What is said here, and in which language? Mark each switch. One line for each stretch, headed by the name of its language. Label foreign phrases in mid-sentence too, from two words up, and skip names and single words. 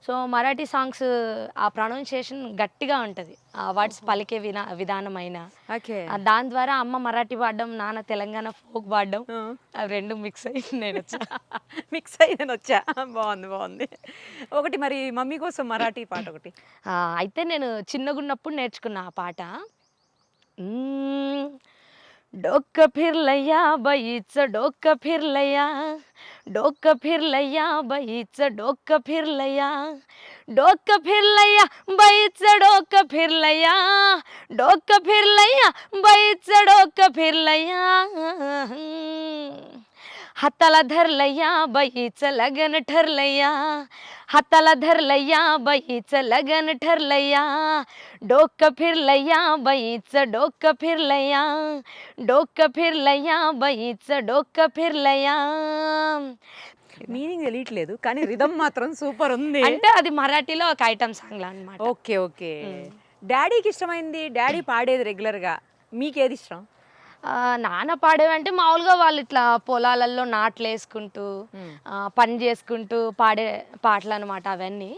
Telugu: సో మరాఠీ సాంగ్స్ ఆ ప్రొనౌన్సియేషన్ గట్టిగా ఉంటుంది, ఆ వర్డ్స్ పలికే విధానమైన ఓకే. దాని ద్వారా అమ్మ మరాఠీ పాడడం, నాన్న తెలంగాణ ఫోక్ పాడడం, అవి రెండు మిక్స్ అయ్యి నేను వచ్చా. మిక్స్ అయ్యి నేను వచ్చా. బాగుంది బాగుంది. ఒకటి మరి మమ్మీ కోసం మరాఠీ పాట ఒకటి. అయితే నేను చిన్నగున్నప్పుడు నేర్చుకున్న ఆ పాట.
Marathi: डोकं फिरलया बाईचं डोकं फिरलया, डोकं फिरलया बाईचं डोकं फिरलया, डोकं फिरलया बाईचं डोकं फिरलया, डोकं फिरलया बाईचं डोकं फिरलया, हाताला धरलया बाईचं लगन ठरलया, हाताला धरलया बाईचं लगन ठरलया, डोकं फिरलया बाईचं डोकं फिरलया, डोकं फिरलया बाईचं डोकं फिरलया.
Telugu: మీనింగ్ తెలియట్లేదు కానీ రిధమ్ మాత్రం సూపర్ ఉంది. అంటే అది మరాఠీలో ఒక ఐటమ్ సాంగ్ అన్నమాట. ఓకే ఓకే. డాడీకి ఇష్టమైంది, డాడీ పాడేది రెగ్యులర్గా, మీకేది ఇష్టం? నాన్న పాడేవంటే మామూలుగా వాళ్ళు ఇట్లా పొలాలలో నాట్లు వేసుకుంటూ పని చేసుకుంటూ పాడే పాటలు అనమాట అవన్నీ.